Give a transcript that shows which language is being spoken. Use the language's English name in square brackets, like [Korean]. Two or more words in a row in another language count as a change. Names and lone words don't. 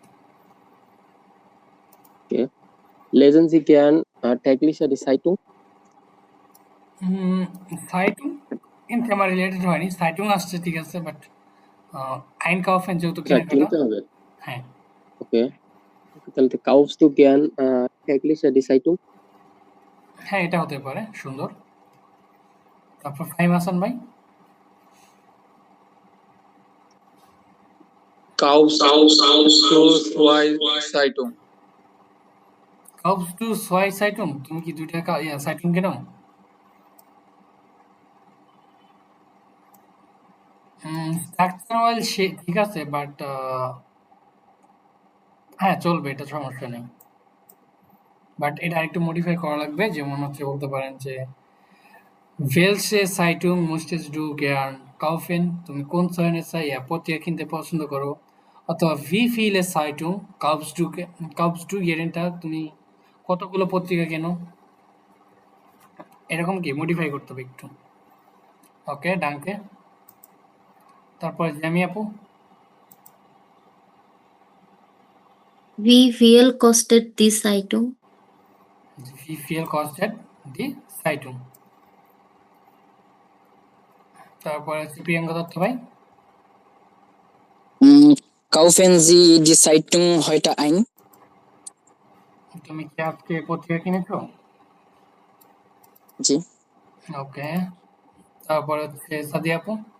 [English] Okay. [German] Lesen Sie gern täglich die Zeitung? Zeitung in Thema [Bangla] রিলেটেড হয়নি, সাইটুন আসছে ঠিক আছে, বাট আইনকাউফেন যেহেতু কেনাকাটা। কিনতে হবে। হ্যাঁ। ওকে, তাহলে [German] kaufst du gern täglich die Zeitung? [Bangla] হ্যাঁ, এটা হতে পারে, সুন্দর। তারপর ফাহিম হাসান ভাই। [German] Kaufst du zwei Zeitung? Kaufst du zwei Zeitung, [Bangla] তুমি কি 2 টাকা সাইটুম কেনো? [English] structure well [Bangla] ঠিক আছে, বাট হ্যাঁ চলবে, এটা সমস্যা নেই। বাট এটা একটু মডিফাই করা লাগবে, যেমন হচ্ছে বলতে পারেন যে [German] Welche Zeitung möchtest du gern kaufen? [Bangla] তুমি কোন ধরনের পত্রিকা কিনতে পছন্দ করো? অথবা [German] wie viele Zeitung kaufst du jeden Tag? [Bangla] তুমি কতগুলো পত্রিকা কেনো? এরকম কি মডিফাই করতে হবে একটু। ওকে, ডাঙ্কে। তারপরে জ্যামি আপু, [German] Wie viel kostet die Zeitung? wie viel kostet die Zeitung? [Bangla] তারপরে হচ্ছে প্রিয়াঙ্কা দত্ত ভাই, [German] Kaufen Sie die Zeitung heute ein? [Bangla] তুমি কি আজকে পত্রিকা কিনেছো? জি। ওকে। তারপরে হচ্ছে সাদিয়া আপু,